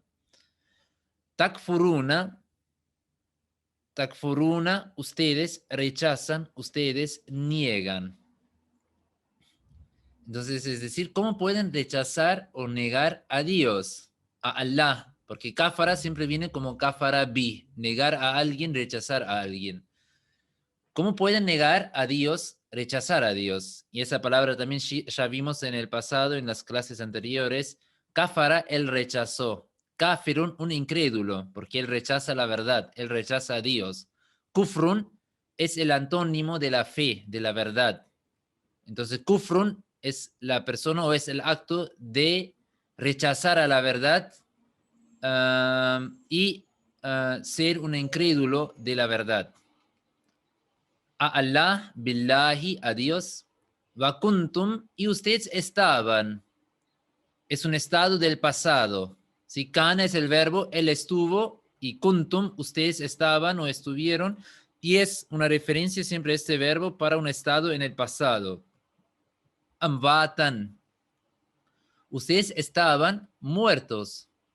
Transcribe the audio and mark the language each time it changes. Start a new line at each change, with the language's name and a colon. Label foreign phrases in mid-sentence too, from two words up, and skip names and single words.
Arabic: تكفرون، تكفرون,
Spanish: ustedes rechazan, ustedes niegan. Entonces, es decir, ¿cómo pueden rechazar o negar a Dios, a Allah? Porque kafara siempre viene como
Arabic: كفر ب,
Spanish: negar a alguien, rechazar a alguien. ¿Cómo pueden negar a Dios, rechazar a Dios? Y esa palabra también ya vimos en el pasado, en las clases anteriores. Kafara, él rechazó. Kafirun, un incrédulo, porque él rechaza la verdad, él rechaza a Dios. Kufrun es el antónimo de la fe, de la verdad. Entonces, kufrun es la persona o es el acto de rechazar a la verdad y ser un incrédulo de la verdad. A Allah, billahi, a Dios,
Arabic: وكنتم,
Spanish: y ustedes estaban. Es un estado del pasado. Si kana es el verbo, él estuvo, y kuntum, ustedes estaban o estuvieron, y es una referencia siempre a este verbo para un estado en el pasado. Ambatan, ustedes estaban muertos.